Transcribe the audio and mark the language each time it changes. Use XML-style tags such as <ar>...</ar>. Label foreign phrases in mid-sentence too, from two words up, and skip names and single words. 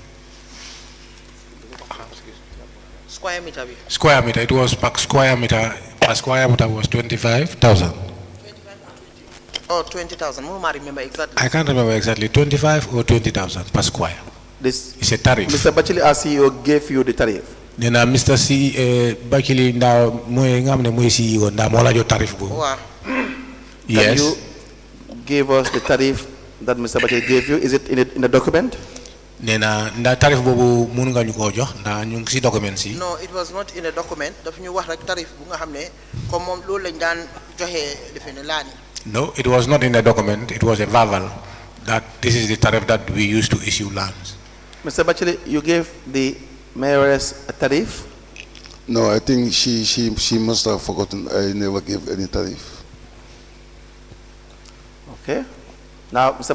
<en>Square meter. square meter. It was per square meter. Per square meter was 25,000. Or 20,000. I remember exactly. I can't remember exactly. 25 or 20,000 per square. This It's a tariff. Mr. Batchily, our CEO, gave you the tariff.</en> <wo>Nena Mr. Batchily nda moy ngamne moy CEO nda mo la jo tariff bo.</wo> <en>Wow. Yes. Can you give us the tariff that Mr. Batchily gave you? Is it in the document?</en> <wo>Nena nda tariff bobu mun nga ñu ko jox nda ñu ci document ci.</wo> <en>No, it was not in a document.</en> <wo>Daf ñu wax rek tarif bu nga xamné comme mom loolu lañ daan joxé defene laani.</wo> <en>No, it was not in the document. It was a verbal that this is the tariff that we use to issue lands. Mr. Batchily, you gave the mayoress a tariff? No, I think she must have forgotten. I never gave any tariff. Okay. Now, Mr.</en>